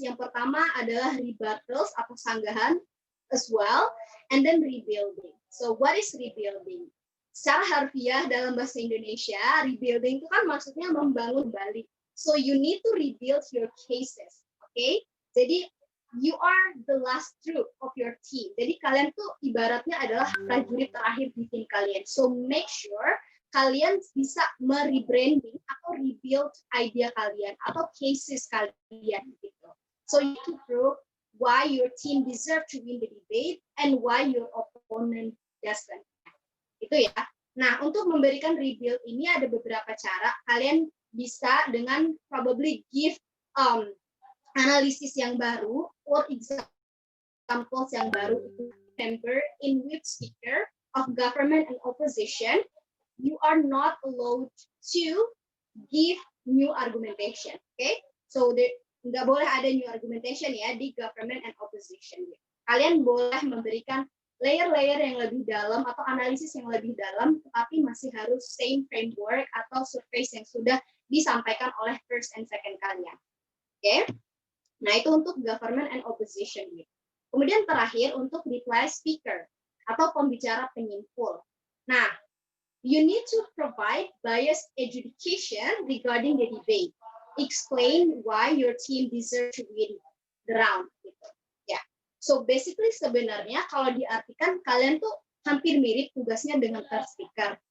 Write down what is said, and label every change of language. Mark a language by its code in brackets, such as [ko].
[id] Yang pertama adalah rebuttals atau sanggahan [en] as well, and then rebuilding. So, what is rebuilding? [id] Secara harfiah dalam bahasa Indonesia, rebuilding itu kan maksudnya membangun balik. [en] So, you need to rebuild your cases, okay? Jadi, you are the last troop of your team. [id] Jadi kalian tuh ibaratnya adalah prajurit terakhir di tim kalian. [en] So make sure [id] kalian bisa merebranding atau rebuild idea kalian atau cases kalian gitu. [en] So you to prove why your team deserve to win the debate and why your opponent doesn't. [id] Itu ya. Nah, untuk memberikan rebuild ini ada beberapa cara. Kalian bisa dengan probably give analisis yang baru or examples yang baru. [en] Remember, in which speaker of government and opposition, you are not allowed to give new argumentation. [id] Okay, so nggak boleh ada new argumentation ya di government and opposition. Kalian boleh memberikan layer-layer yang lebih dalam atau analisis yang lebih dalam, tetapi masih harus same framework atau surface yang sudah disampaikan oleh first and second kalian. Okay. Nah, itu untuk government and opposition. Kemudian terakhir untuk reply speaker atau pembicara penyimpul. [en] Nah, you need to provide biased adjudication regarding the debate. Explain why your team deserves to win the round. [id] Gitu. Ya, so basically sebenarnya kalau diartikan kalian tuh hampir mirip tugasnya dengan third speaker.